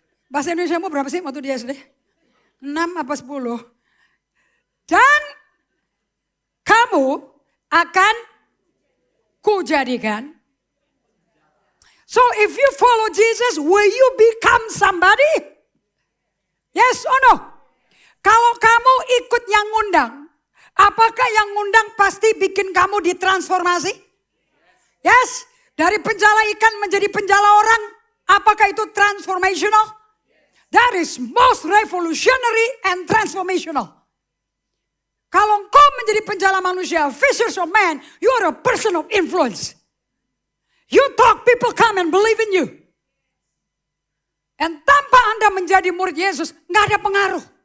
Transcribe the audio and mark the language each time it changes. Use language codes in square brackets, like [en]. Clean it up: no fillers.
[id] Bahasa Indonesia mu berapa sih waktu di SD? 6 apa 10? Dan kamu akan kujadikan. [en] So if you follow Jesus, will you become somebody? Yes or no? [id] Kalau kamu ikut yang ngundang, apakah yang ngundang pasti bikin kamu ditransformasi? Yes. Dari penjala ikan menjadi penjala orang, apakah itu transformational? [en] That is most revolutionary and transformational. [id] Kalau engkau menjadi penjala manusia, [en] fishers of man, you are a person of influence. You talk, people come and believe in you. [id] And tanpa Anda menjadi murid Yesus, nggak ada pengaruh.